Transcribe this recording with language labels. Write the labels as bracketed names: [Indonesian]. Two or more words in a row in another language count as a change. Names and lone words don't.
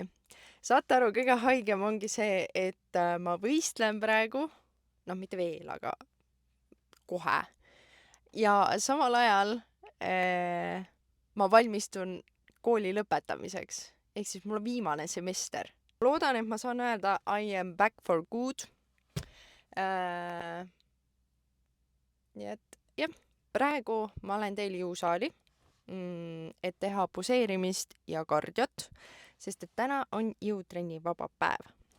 [Estonian] Saate aru, kõige haigem ongi see, et ma võistlen praegu, noh mitte veel, aga kohe. Ja samal ajal ma valmistun kooli lõpetamiseks, ehk siis mul on viimane semester. Loodan, et ma saan öelda [English] I am back for good. [Estonian] Nii et jah, praegu ma olen teil jõusaali, et teha poseerimist ja kardiot, sest et täna on jõutrenni vaba päev.